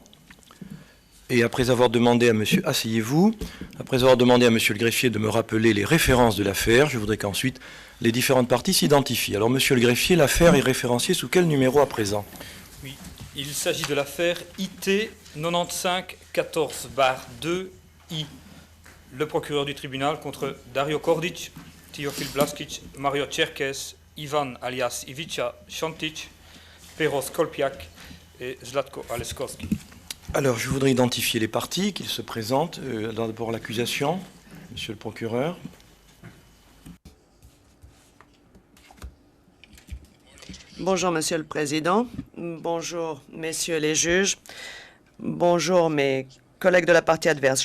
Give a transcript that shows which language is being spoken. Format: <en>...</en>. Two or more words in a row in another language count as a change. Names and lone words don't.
<fr>Et après avoir demandé à monsieur, asseyez-vous, après avoir demandé à monsieur le greffier de me rappeler les références de l'affaire, je voudrais qu'ensuite les différentes parties s'identifient. Alors monsieur le greffier, l'affaire est référenciée sous quel numéro à présent? Oui, il s'agit de l'affaire IT 95-14-2I. Le procureur du tribunal contre Dario Kordic, Teofil Blaskic, Mario Tcherkez, Ivan alias Ivica Šantić, Peroskopiak et Zlatko Aleskoski. Alors, je voudrais identifier les parties, qu'ils se présentent. D'abord l'accusation, monsieur le procureur. Bonjour, Monsieur le Président. Bonjour, messieurs les juges. Bonjour, mes collègues de la partie adverse.</fr>